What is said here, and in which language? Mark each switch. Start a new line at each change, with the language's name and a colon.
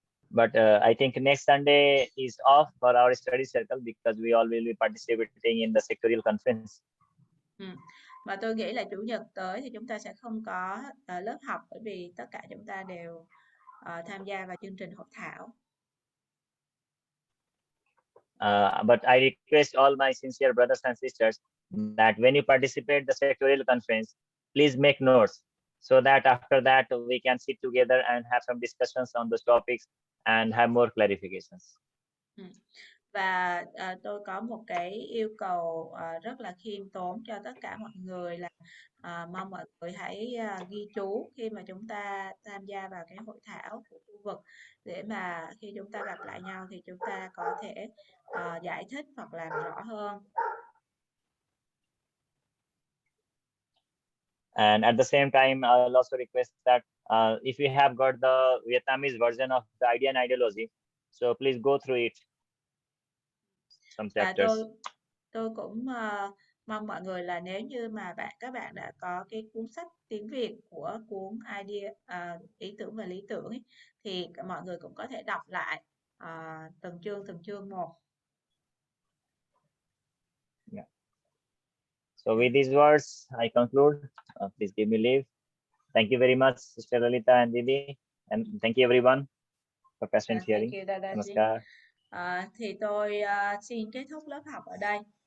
English: But I think next Sunday is off for our study circle because we all will be participating in the sectorial conference.
Vietnamese: Mà tôi nghĩ là chủ nhật tới thì chúng ta sẽ không có lớp học, bởi vì tất cả chúng ta đều tham gia vào chương trình hội thảo.
English: But I request all my sincere brothers and sisters that when you participate the sectorial conference, please make notes so that after that we can sit together and have some discussions on those topics and have more clarifications.
Vietnamese: Và tôi có một cái yêu cầu rất là khiêm tốn cho tất cả mọi người là mong mọi người hãy ghi chú khi mà chúng ta tham gia vào cái hội thảo của khu vực, để mà khi chúng ta gặp lại nhau thì chúng ta có thể giải thích hoặc làm rõ hơn.
English: And at the same time, I'll also request that if you have got the Vietnamese version of the Idea and Ideology, so please go through it. Some chapters.
Vietnamese: Tôi cũng mong mọi người là nếu như mà các bạn đã có cái cuốn sách tiếng Việt của cuốn Idea, ý tưởng và lý tưởng ấy, thì mọi người cũng có thể đọc lại từng chương một.
English: Yeah. So with these words, I conclude. Please give me leave. Thank you very much, Sister Lalita and Didi, and thank you everyone for patient hearing. Thank you, Dada. Namaskar.
Vietnamese: Thì tôi xin kết thúc lớp học ở đây.